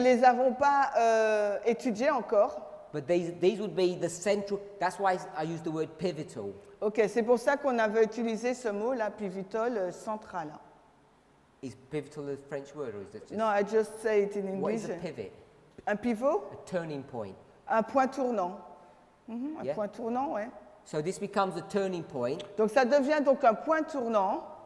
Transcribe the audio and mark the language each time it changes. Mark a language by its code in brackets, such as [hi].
[fr] les avons pas étudiées encore. [en] But these would be the central, that's why I use the word pivotal. [fr] Ok, c'est pour ça qu'on avait utilisé ce mot-là, pivotal, central. [en] Is pivotal a French word or is it just... No, I just say it in What English. is a pivot? [fr] Un pivot, [en] A turning point. [fr] un point tournant. Un [en] Yeah. [fr] point tournant, ouais. [en] So this becomes a turning point [fr] Donc ça devient donc un point tournant,